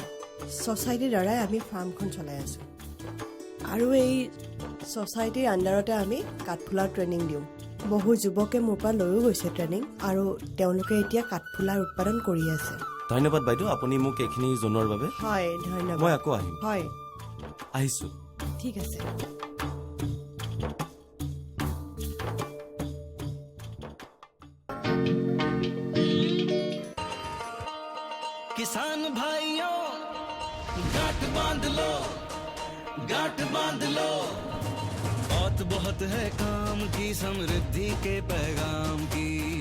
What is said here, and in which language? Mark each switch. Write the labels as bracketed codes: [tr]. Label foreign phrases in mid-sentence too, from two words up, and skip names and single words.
[as] ছ'চাইটিৰ দ্বাৰাই আমি ফাৰ্মখন চলাই আছোঁ। আৰু এই ছ'চাইটিৰ আণ্ডাৰতে আমি কাঠফুলাৰ ট্ৰেইনিং দিওঁ। বহু যুৱকে মোৰ পৰা লৈও গৈছে ট্ৰেইনিং, আৰু তেওঁলোকে এতিয়া কাঠফুলাৰ উৎপাদন কৰি আছে। ধন্যবাদ বাইদেউ, আপুনি মোক এইখিনি জনোৱাৰ বাবে। হয়, ধন্যবাদ। মই আকৌ আহিম। হয়, আহিছোঁ। ঠিক আছে। [hi] किसान भाइयों गांठ बांध लो, गांठ बांध लो, बहुत बहुत है काम की, समृद्धि के पैगाम की।